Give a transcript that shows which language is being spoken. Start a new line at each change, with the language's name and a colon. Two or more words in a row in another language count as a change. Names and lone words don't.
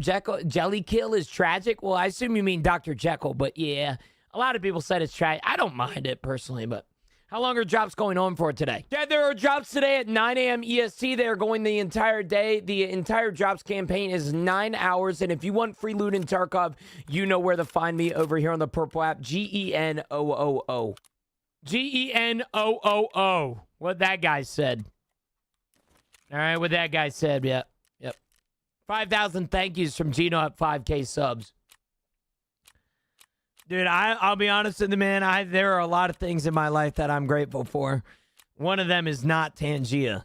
English: Jekyll Jelly Kill is tragic. Well, I assume you mean Dr. Jekyll, but yeah, a lot of people said it's tragic. I don't mind it personally, but how long are drops going on for today? Yeah, there are drops today at 9 a.m. EST. They are going the entire day. The entire drops campaign is 9 hours, and if you want free loot in Tarkov, you know where to find me over here on the Purple app, G-E-N-O-O-O. G-E-N-O-O-O. What that guy said. All right, what that guy said, yeah. Yep. 5,000 thank yous from Gino at 5K subs. Dude, I'll be honest with you, man. There are a lot of things in my life that I'm grateful for. One of them is not Tangia.